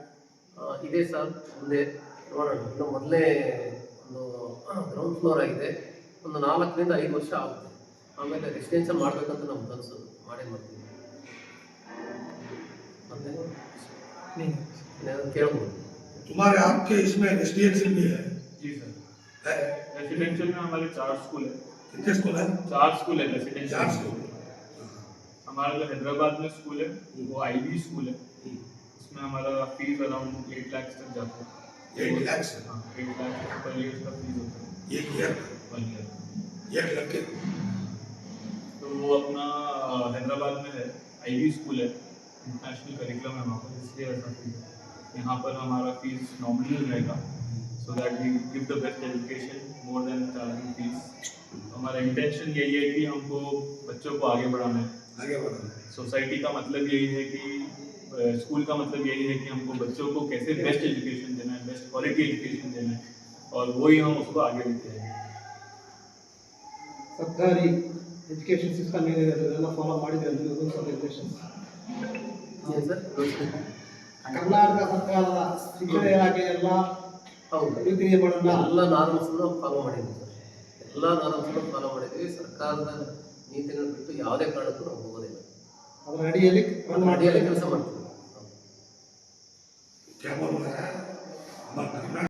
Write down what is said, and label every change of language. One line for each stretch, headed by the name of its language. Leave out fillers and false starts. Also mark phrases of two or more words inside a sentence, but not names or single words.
Kannada: ಇದೆ ಸರ್, ಮುಂದೆ ನೋಡೋಣ. ಇನ್ನು ಮೊದಲೇ ಒಂದು
English: ground floor
Kannada: ಆಗಿದೆ. ಒಂದು 4 ರಿಂದ 5 ವರ್ಷ ಆಗುತ್ತೆ. ಆಮೇಲೆ ರೆಸಿಡೆನ್ಷಿಯಲ್ ಮಾಡಬೇಕಂತ ನಮ್ಮ ಕನಸು. ಮಾಡೇ ಮಾಡ್ತೀವಿ. ಮತ್ತೆ ಕೇಳ್ಬೋದು.
Hindi: तुम्हारे आपके इसमें रेसिडेंशियल भी है? जी सर, रेसिडेंशियल में हमारे 4 स्कूल है। कितने स्कूल है? 4 स्कूल है रेसिडेंशियल। 4 स्कूल। हमारा जो हैदराबाद में स्कूल है वो
English: IB school
Hindi: है। उसमें हमारा
English: fees around
Hindi: 8 लाख तक जाता है। 8 लाख से? हाँ, 8 लाख
English: per year
Hindi: का फीस होता है। 1 ईयर? 1 ईयर। 1 लाख के? तो वो अपना हैदराबाद में है,
English: IB school
Hindi: है,
English: international curriculum
Hindi: है वहाँ पर, इसलिए ऐसा फीस है। यहाँ पर हमारा फीस नॉमिनल रहेगा,
English: so that we give the best education more than charging fees.
Hindi: हमारा इंटेंशन यही है कि हमको बच्चों को आगे बढ़ाना है। आगे बढ़ो। सोसाइटी का मतलब यही है कि स्कूल का मतलब यही है कि हमको बच्चों को कैसे
English: best education
Hindi: देना है,
English: best quality education
Hindi: देना है, और वही हम उसको आगे लेते हैं।
Kannada: ಸರ್ಕಾರಿ
English: education system
Kannada: ಏನಿದೆ ಅದನ್ನೆಲ್ಲ ಫಾಲೋ ಮಾಡಿದ್ದಾರೆ
English: rules and regulations.
Kannada: ಕರ್ನಾಟಕ ಸರ್ಕಾರದ ಶಿಕ್ಷಣ ಇಲಾಖೆ ಎಲ್ಲ ನೀತಿ ನಿಯಮಗಳನ್ನು ಎಲ್ಲ ನಾರ್ಮ್ಸ್ನ ಫಾಲೋ ಮಾಡಿದ್ವಿ ಸರ್. ಎಲ್ಲ ನಾರ್ಮ್ಸ್ನ ಫಾಲೋ ಮಾಡಿದ್ವಿ. ಸರ್ಕಾರದ ನೀತಿಗಳನ್ನು ಬಿಟ್ಟು ಯಾವುದೇ ಕಾರಣಕ್ಕೂ ನಾವು ಹೋಗೋದಿಲ್ಲ. ಅದರ ಅಡಿಯಲ್ಲಿ ಕೆಲಸ ಮಾಡ್ತೀವಿ.
Hindi: क्या बोल रहा है?